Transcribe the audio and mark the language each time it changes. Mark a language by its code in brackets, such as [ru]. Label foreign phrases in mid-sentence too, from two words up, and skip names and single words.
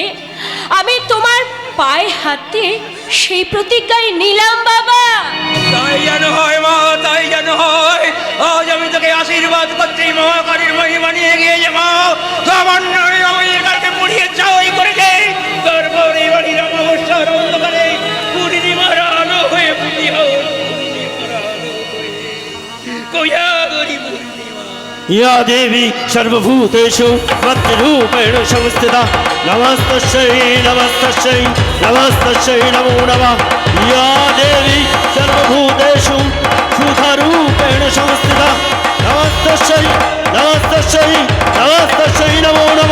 [bn] আমি তোমার পায়ে হাতে সেই প্রতিজ্ঞায় নিলাম বাবা। তাই যেন হয় মা, তাই যেন হয়। আজ আমি তোকে আশীর্বাদ করছি, মহাকালীর মহিমা নিয়ে গিয়ে যে মা সামান্য মেয়ের কাছে পুড়িয়ে চাওয়াই করেছে। তারপর এই বাড়ির অমাবস্যার অন্ধকারে পূর্ণিমার আলো হয়ে [sa] या देवी सर्वभूतेषु भक्तिरूपेण संस्थिता नमस्तस्यै नमस्तस्यै नमस्तस्यै नमो नमः। या देवी सर्वभूतेषु सुखरूपेण संस्थिता नमस्तस्यै नमस्तस्यै नमस्तस्यै नमो